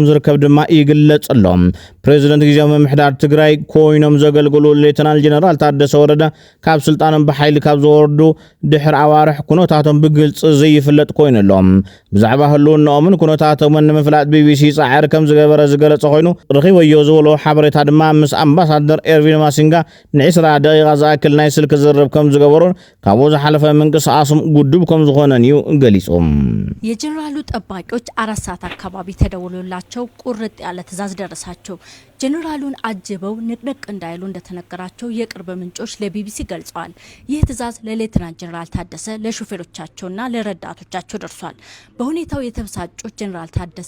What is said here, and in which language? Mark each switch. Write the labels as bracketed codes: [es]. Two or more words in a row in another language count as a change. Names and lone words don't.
[ti] ዝርከብ ድማ ይግለጽሎም ፕሬዚደንት ግዚያዊ ምምሕዳር ትግራይ ኮይኖም ዘገልግሉ ሌተናል ጀነራል ታደሰ ወረደ ካብ ስልጣኖም ብሓይሊ ካብ ዝወርዱ ድሕሪ ኣዋርሕ ኩነታቶም ብግልጽ ዘይፍለጥ ኮይኑሎም ብዛዕባ ህልውናኦምን ኩነታቶምን ንምፍላጥ BBC ጻዕር ከም ዝገበረ ዝገለጸ ኮይኑ ረኺበዮ ዝበሎ ሓበሬታ ድማ ምስ ኣምባሳደር ኤርቪን ማሲንጋ ን20 ደቂቓ ዝኣክል ናይ ስልክ ዝርብ ከም ዝገበሩ ካብኡ ዝሓለፈ ምንቅስቃሶም ጉዱብ ከም ዝኾነን እዩ ገሊጾም [am] የጀነራሉ ጠባቂዎች 4 ሰዓት አካባቢ ተደውሎላቸው ቁርጥ ያለ ትዕዛዝ ደረሳቸው። ጄኔራሉን አጅበው ንቅንቅ እንዳይሉ እንደተነገራቸው የቅርብ ምንጮች ለቢቢሲ ገልጸዋል። ይህ ትዕዛዝ ለሌተናንት ጄኔራል ታደሰ ለሹፌሮቻቸውና ለረዳቶቻቸው ደርሷል። በሁኔታው የተበሳጩት ጄኔራል ታደሰ